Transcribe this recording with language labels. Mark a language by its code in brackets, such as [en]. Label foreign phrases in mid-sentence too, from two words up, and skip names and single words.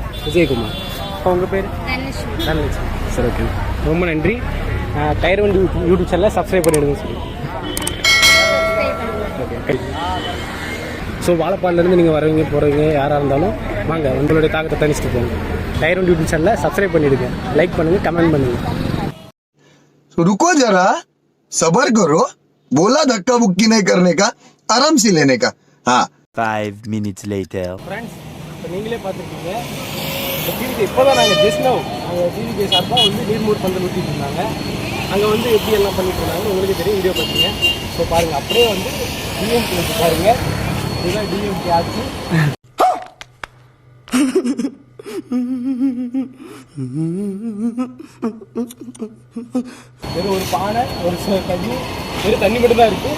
[ta] விஜயகுமார். இப்போ உங்கள் பேர்? தனலட்சுமி. சரி, ஓகே, ரொம்ப நன்றி. டயர் 1 யூடியூப் [en] channel subscribe [ta] பண்ணிவிடுங்க. சரி, ஓகே. ஸோ வாழப்பாடிலேருந்து நீங்கள் வரவங்க போகிறவங்க யாராக இருந்தாலும் வாங்க, உங்களுடைய தாக்கத்தை தனிச்சுட்டு போங்க. டயர் 1 யூடியூப் [en] channel subscribe [ta] பண்ணிவிடுங்க, லைக் பண்ணுங்கள், கமெண்ட் பண்ணுங்கள். [hi] रुको जरा, सबर करो. बोला धक्का बुक्की नहीं करने का, आराम से लेने का. हाँ. [en] 5 minutes later. [ta] ஃப்ரெண்ட்ஸ், இப்போ நீங்களே பார்த்துருக்கீங்க. இப்போ டிவிகே இப்போ தான் நாங்கள் [en] just now [ta] நாங்கள் டிவிகே சார்பாக வந்து நீர்மூர் பந்தல் ஊற்றிட்டு இருந்தாங்க. அங்கே வந்து எப்படி எல்லாம் பண்ணிட்டு இருந்தாங்க உங்களுக்கு தெரியும், வீடியோ பார்த்தீங்க. ஸோ பாருங்கள், அப்படியே வந்து டிஎம்கே பாருங்கள், இதுதான் டிஎம்கே ஆச்சு. வெறும் ஒரு பானை, ஒரு தண்ணி, வெறும் தண்ணி மட்டும் தான் இருக்குது.